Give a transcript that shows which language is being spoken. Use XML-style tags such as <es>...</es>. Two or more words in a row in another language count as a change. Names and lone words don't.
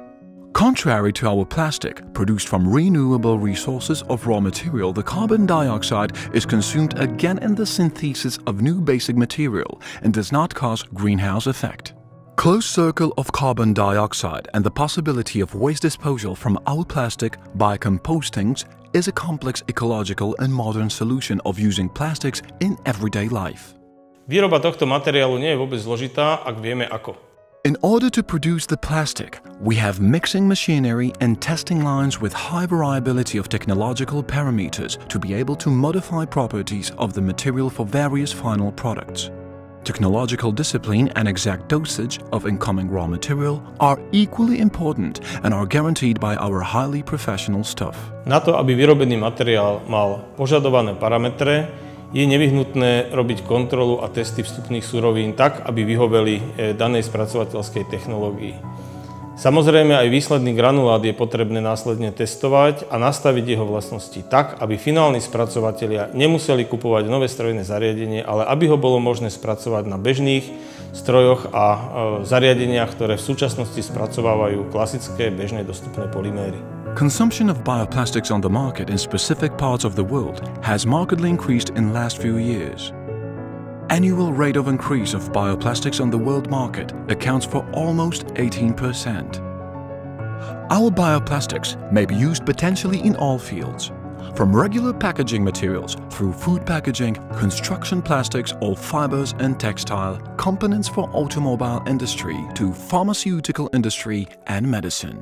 <en>Contrary to our plastic, produced from renewable resources of raw material, the carbon dioxide is consumed again in the synthesis of new basic material and does not cause greenhouse effect. Closed circle of carbon dioxide and the possibility of waste disposal from our plastic by compostings is a complex ecological and modern solution of using plastics in everyday life.</en> <sk>Výroba tohto materiálu nie je vôbec zložitá, ak vieme ako.</sk> <en>In order to produce the plastic, we have mixing machinery and testing lines with high variability of technological parameters to be able to modify properties of the material for various final products. Technological discipline and exact dosage of incoming raw material are equally important and are guaranteed by our highly professional staff.</en> <sk>Na to, aby vyrobený materiál mal požadované parametre, je nevyhnutné robiť kontrolu a testy vstupných surovín tak, aby vyhoveli danej spracovateľskej technológii. Samozrejme aj výsledný granulát je potrebné následne testovať a nastaviť jeho vlastnosti tak, aby finálni spracovatelia nemuseli kupovať nové strojné zariadenie, ale aby ho bolo možné spracovať na bežných strojoch a zariadeniach, ktoré v súčasnosti spracovávajú klasické bežné dostupné polyméry.</sk> <en>Consumption of bioplastics on the market in specific parts of the world has markedly increased in the last few years. Annual rate of increase of bioplastics on the world market accounts for almost 18%. Our bioplastics may be used potentially in all fields, from regular packaging materials through food packaging, construction plastics, all fibers and textile, components for automobile industry to pharmaceutical industry and medicine.</en>